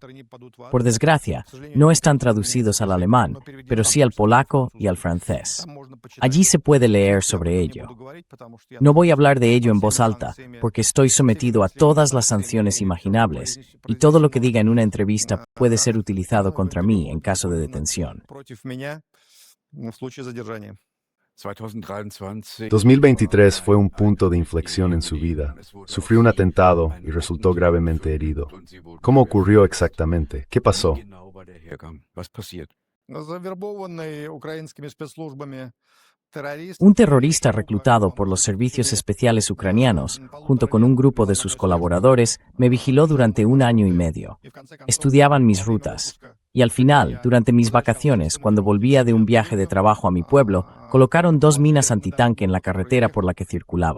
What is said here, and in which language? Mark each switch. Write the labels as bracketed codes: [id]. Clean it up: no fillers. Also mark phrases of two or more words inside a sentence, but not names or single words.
[es] Por desgracia, no están traducidos al alemán, pero sí al polaco y al francés. Allí se puede leer sobre ello. No voy a hablar de ello en voz alta, porque estoy sometido a todas las sanciones imaginables, y todo lo que diga en una entrevista puede ser utilizado contra mí en caso de detención. [ru] Против меня в случае задержания. [es] 2023 fue un punto de inflexión en su vida. Sufrió un atentado y resultó gravemente herido. ¿Cómo ocurrió exactamente? ¿Qué pasó? [ru] Завербованный украинскими спецслужбами террорист. [es] Un terrorista reclutado por los servicios especiales ucranianos, junto con un grupo de sus colaboradores, me vigiló durante 1 año y medio. Estudiaban mis rutas. Y al final, durante mis vacaciones, cuando volvía de un viaje de trabajo a mi pueblo, colocaron 2 minas antitanque en la carretera por la que circulaba.